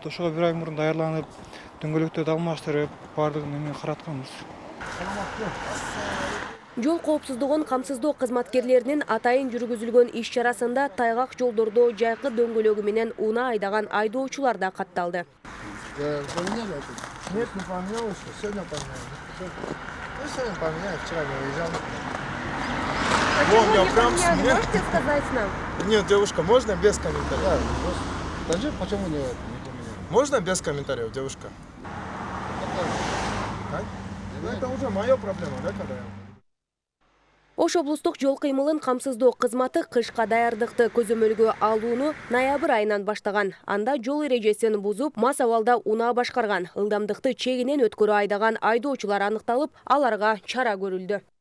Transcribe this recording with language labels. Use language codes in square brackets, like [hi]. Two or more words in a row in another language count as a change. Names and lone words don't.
[ky] Ошого бир ай мурун даярданып, дөңгөлөктөрдү алмаштырып, баардыгын эме каратканбыз. Жол коопсуздугун камсыздоо кызматкерлеринин атайын жүргүзүлгөн иш чарасында тайгак жолдордо жайкы дөңгөлөгү менен унаа айдаган айдоочулар да катталды. [ru] Нет, не поменялось, сегодня поменялось. Ну, сегодня поменялось, вчера не выезжал. Почему не поменяли? Можете сказать нам? Нет, девушка, можно без комментариев? Скажи, почему не поменяли? Можно без комментариев, девушка? Ну, это уже моя проблема, да, когда я... [ky] Ош облустук жол кыймылын камсыздоо кызматы кышка даярдыкты көзөмөлгө алууну ноябрь айынан баштаган. Анда жол эрежесин бузуп, мас абалда унаа башкарган, ылдамдыкты чегинен өткөрү айдаган айдоочулар аныкталып, аларга чара көрүлдү.